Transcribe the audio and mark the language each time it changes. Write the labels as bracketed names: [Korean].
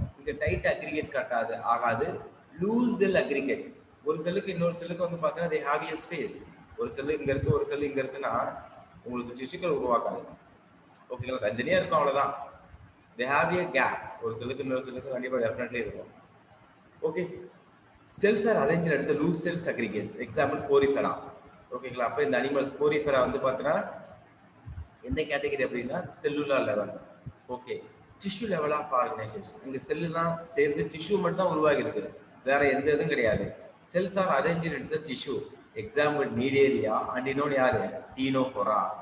[Tamil] இங்கே tight aggregate கட்டாது ஆகாது, loose செல் aggregate. ஒரு செல்லுக்கு இன்னொரு செல்லுக்கு வந்து பார்த்தீங்கன்னா [English] They have a space. [Tamil] ஒரு செல்லு இங்கே இருக்குது, ஒரு செல்லு இங்கே இருக்குன்னா உங்களுக்கு டிஷ்யூக்கள் உருவாக்காது. ஓகேங்களா? தனித்தனியாக இருக்கும், அவ்வளோதான். [English] They have a gap. [Tamil] ஒரு செல்லுக்கு இன்னொரு செல்லுக்கு கண்டிப்பாக டெஃபினெட்லி இருக்கும். Okay, [English] cells are arranged at the loose cells aggregates. Example porifera. ஓகேங்களா? [Tamil] அப்ப இந்த அனிமல்ஸ் போரிஃபெரா வந்து பார்த்தீங்கன்னா எந்த கேட்டகரி அப்படின்னா cellular level. Okay, tissue level of organisation. இங்க செல்லுலாம் சேர்ந்து டிஷ்யூ மட்டும் தான் உருவாகி இருக்கு, வேற எந்த இதுவும் கிடையாது. [English] Cells are arrange in the tissue. [Tamil] Example நீடேரியா and இன்னொன்று யாரு, டீனோஃபோரா.